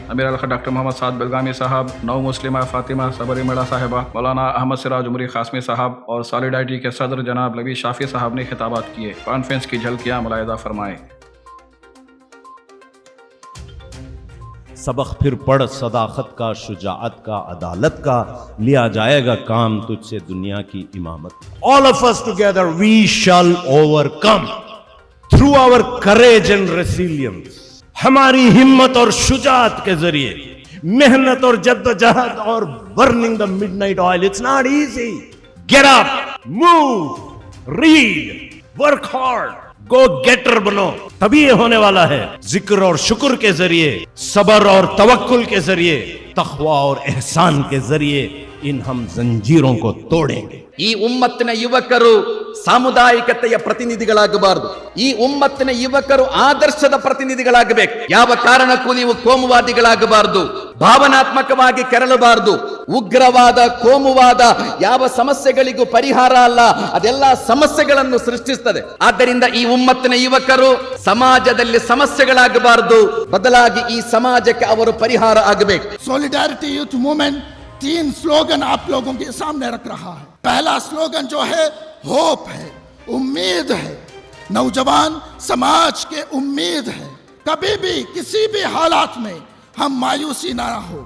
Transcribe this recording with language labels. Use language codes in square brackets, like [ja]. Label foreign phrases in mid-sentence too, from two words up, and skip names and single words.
[hi] अमीर अलख डॉक्टर मोहम्मद साद बेलगामी साहब, नौ मुस्लिमा फातिमा सबरीमड़ा साहिबा, मौलाना अहमद सिराज उमरी खासमी साहब और सॉलिडारिटी के सदर जनाब लबी शाफी साहब ने खिताबात किए। कॉन्फ्रेंस की झलकियाँ मुलाहिदा फरमाएं। सबक फिर पढ़ सदाकत का, शुजाअत का, अदालत का, लिया जाएगा काम तुझसे दुनिया की इमामत। [en] All of us together we shall overcome through our courage and resilience। [hi] हमारी हिम्मत और शुजाअत के जरिए, मेहनत और जद्दोजहद और [en] burning the midnight oil, it's not easy। Get up, move, read, work hard, go getter [hi] बनो, तभी ये होने वाला है। जिक्र और शुक्र के जरिए, सबर और तवक्कुल के जरिए, तक़वा और एहसान के जरिए इन हम जंजीरों को तोड़ेंगे। [kn] ಈ ಉಮ್ಮತ್ತಿನ ಯುವಕರು ಸಾಮುದಾಯಿಕತೆಯ ಪ್ರತಿನಿಧಿಗಳಾಗಬಾರದು। ಈ ಉಮ್ಮತ್ತಿನ ಯುವಕರು ಆದರ್ಶದ ಪ್ರತಿನಿಧಿಗಳಾಗಬೇಕು। ಯಾವ ಕಾರಣಕ್ಕೂ ನೀವು ಕೋಮುವಾದಿಗಳಾಗಬಾರದು, ಭಾವನಾತ್ಮಕವಾಗಿ ಕೆರಳಬಾರದು। ಉಗ್ರವಾದ, ಕೋಮುವಾದ ಯಾವ ಸಮಸ್ಯೆಗಳಿಗೂ ಪರಿಹಾರ ಅಲ್ಲ, ಅದೆಲ್ಲ ಸಮಸ್ಯೆಗಳನ್ನು ಸೃಷ್ಟಿಸುತ್ತದೆ। ಆದ್ದರಿಂದ ಈ ಉಮ್ಮತ್ತಿನ ಯುವಕರು ಸಮಾಜದಲ್ಲಿ ಸಮಸ್ಯೆಗಳಾಗಬಾರದು, ಬದಲಾಗಿ ಈ ಸಮಾಜಕ್ಕೆ ಅವರು ಪರಿಹಾರ ಆಗಬೇಕು। [hi] सॉलिडारिटी यूथ मूवमेंट 3 स्लोगन आप लोगों के सामने रख रहा है। पहला स्लोगन जो है होप है, उम्मीद है। नौजवान समाज के उम्मीद है। कभी भी किसी भी हालात में हम मायूसी ना हो।